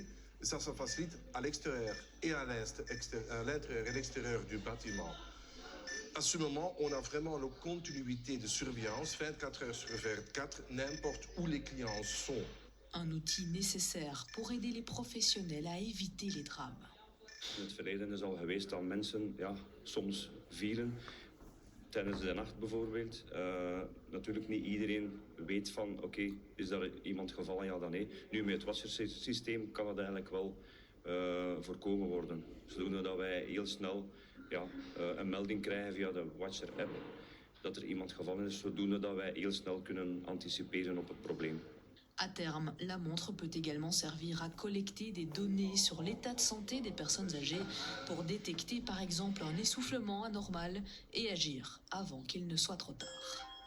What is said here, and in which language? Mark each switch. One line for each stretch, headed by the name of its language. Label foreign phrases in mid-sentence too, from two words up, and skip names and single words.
French: Ça facilite à l'extérieur et à l'intérieur et à l'extérieur du bâtiment. À ce moment, on a vraiment la continuité de surveillance 24 heures sur 24, n'importe où les clients sont. Un outil nécessaire pour aider les professionnels à éviter les drames.
Dutch: In het verleden is al geweest dat mensen soms vielen tijdens de nacht bijvoorbeeld. Natuurlijk niet iedereen weet van oké, is er iemand gevallen, ja dan nee. Nu met het wassersysteem kan het eigenlijk wel voorkomen worden. Zodoende dat wij heel snel een melding krijgen via de Watcher app dat er iemand gevallen is, zodoende dat wij heel snel kunnen anticiperen op het probleem.
French: À terme, la montre peut également servir à collecter des données sur l'état de santé des personnes âgées pour détecter par exemple un essoufflement anormal et agir avant qu'il ne soit trop tard.